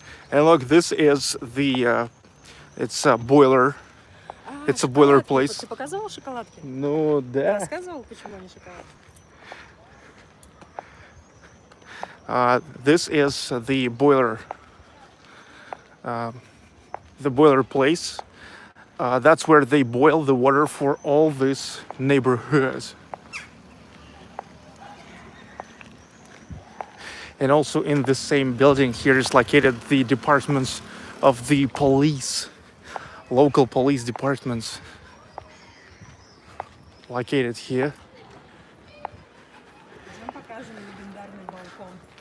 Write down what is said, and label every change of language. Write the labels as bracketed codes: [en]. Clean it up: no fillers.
[en] And look, this is the it's a boiler. It's a boiler place. [ru] Ты показывал шоколадки? Ну да. Рассказывал, почему они шоколадки? [en] This is the boiler place. That's where they boil the water for all these neighborhoods. And also in the same building here is located the departments of the police, local police departments located here. [ru] Идем покажем легендарный балкон.